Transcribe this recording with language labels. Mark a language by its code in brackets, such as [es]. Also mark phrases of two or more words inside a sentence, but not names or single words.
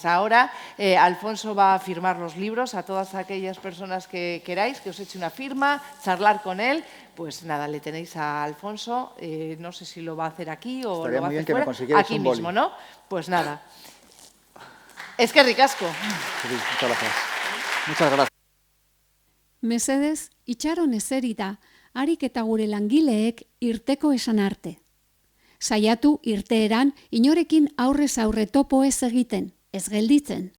[es] Ahora Alfonso va a firmar los libros a todas aquellas personas que queráis, que os eche una firma, charlar con él. Pues nada, le tenéis a Alfonso. No sé si lo va a hacer aquí o Estaría lo va a muy bien hacer que me fuera. consiguierais Aquí un boli. mismo, ¿no? Pues nada. Es que ricasco. Sí, muchas gracias. Muchas gracias. [eu] Mesedez, itxaron eserita, harik eta gure langileek irteko esan arte. Saiatu irteeran inorekin aurrez aurre topo ez egiten, ez gelditzen.